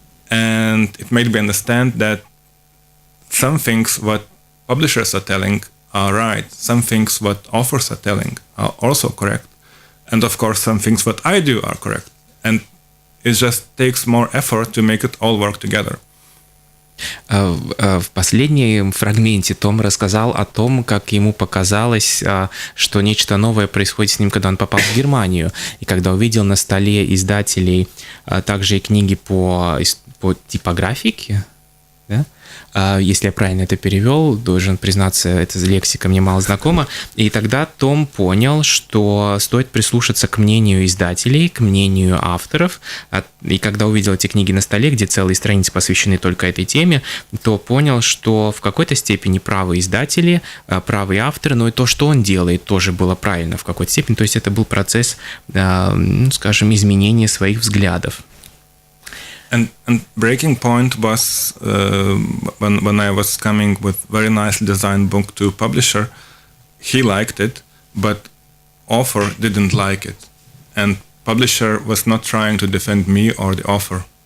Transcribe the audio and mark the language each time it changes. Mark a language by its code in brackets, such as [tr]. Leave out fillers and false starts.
[en] and it made me understand that some things what publishers are telling are right, some things what authors are telling are also correct, and of course some things what I do are correct, and it just takes more effort to make it all work together. [ru] В последнем фрагменте Том рассказал о том, как ему показалось, что нечто новое происходит с ним, когда он попал в Германию, и когда увидел на столе издателей также и книги по типографике, да? если я правильно это перевел, должен признаться, эта лексика мне мало знакома. И тогда Том понял, что стоит прислушаться к мнению издателей, к мнению авторов. И когда увидел эти книги на столе, где целые страницы посвящены только этой теме, то понял, что в какой-то степени правы издатели, правы авторы, но и то, что он делает, тоже было правильно в какой-то степени. То есть это был процесс, скажем, изменения своих взглядов. [en] And breaking point was when I was coming with very nicely designed book to publisher, he liked it, but author didn't like it, and publisher was not trying to defend me or the author.